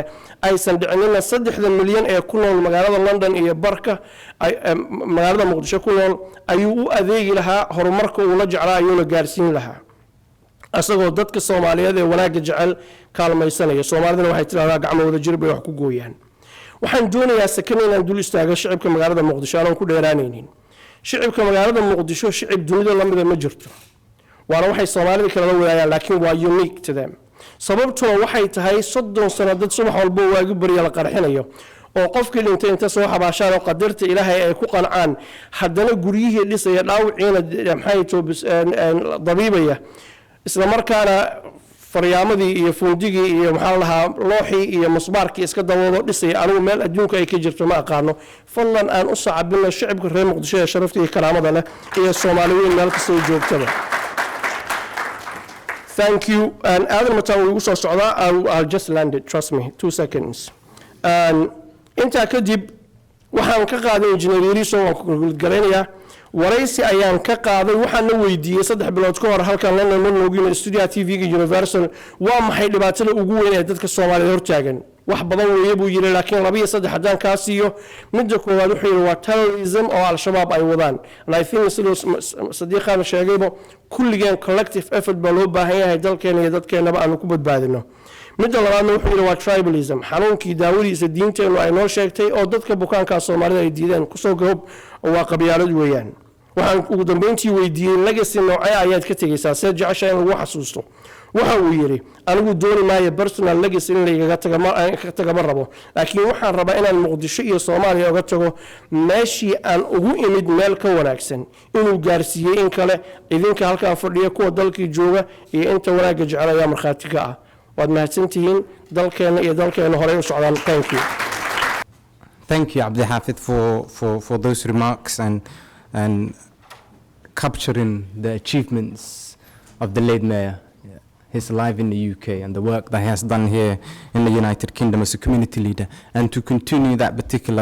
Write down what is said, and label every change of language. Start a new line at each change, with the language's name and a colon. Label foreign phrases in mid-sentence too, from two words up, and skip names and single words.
Somali: aysan dhicinina 3 milyan ee ku nool magaalada London iyo barka magaalada Muqdisho ku nool ayuu u adeegi lahaa horumarka uu la jeclaa ayuuna gaarsiin lahaa asagoo dadka Soomaaliyeed ee wanaaga jecel kaalmaysanaya Soomaalidana waxay tiraahdaa gacmahooda jir bay wax ku gooyaan waxaan doonayaa sakan inaan dul istaago shacabka magaalada Muqdisho aan ku dheeraanaynin shacabka magaalada Muqdisho shacab dunida la mid ma jirto waana waxay Soomaalida kala wadaagaan laakiin waa
English: unique to them
Somali: sababtoo waxay tahay 30 sano dad subax walba waagu bariya la qarxinayo oo qofkii dhintay inta soo xabaashaan oo qadarta Ilaahay ay ku qancaan haddana guriyihii dhisaya dhaawiciina maxay toobis dabiibaya isla markaana faryaamadi iyo fundigii iyo maxaa lahaa looxii iyo musbaarkii iska dawoodo dhisay anigu meel adduunka ay ka jirto ma aqaano fallan aan u sacabino shacabka reer Muqdisho ee sharafta iyo karaamada leh iyo Soomaaliyeed meel kasta oo joogtada
English: thank you
Somali: and Aadan Mataan wuu soo socdaa
English: I'll just land it trust me 2 seconds
Somali: inta kadib waxaan ka qaaday Engineer Yariisow oo ku galeenaya waraysi ayaan ka qaaday waxaan weydiiyay 3 bilood ka hor halkan London Loogu Studio TV-ga Universal waa maxay dhibaatada ugu weyn ee dadka Soomaaliyeed hortaagan wax badan weeye buu yiri laakiin 2 iyo 3 hadaan ka siiyo midda koowaad wuxuu yiri waa terrorism oo al-shabaab ay wadaan
English: and I think
Somali: sadiiqan sheegayba kulligeen collective effort baa loo baahan yahay dalkeena iyo dadkeenaba aan ku badbaadino midda labaadna wuxuu yiri waa tribalism xanuunkii daawadiisa diinteenu ay noo sheegtay oo dadka bukaanka Soomaalida ay diideen ku soo goob waa qabyaalad weeyaan waxaan ugu dambeyntii weydiiyay legacy noocay ayaad ka tagaysaa si jeceshay in lagu xasuusto waxa uu yiri anigu dooni maayo
English: personal legacy
Somali: in la iga taga ma rabo laakiin waxaan rabaa inaan Muqdisho iyo Soomaaliya uga tago meeshii aan ugu imid meel ka wanaagsan inuu gaarsiiyay in kale idinka halka fadhiya kuwa dalkii jooga iyo inta wanaaga jecel ayaa markhaati ka ah waad mahadsantihiin dalkeena iyo dalkeena hore u socdaan
English: Thank you, Abdi Hafid, for those remarks and capturing the achievements of the late mayor. He's alive in the UK and the work that he has done here in the United Kingdom as a community leader, and to continue that particular.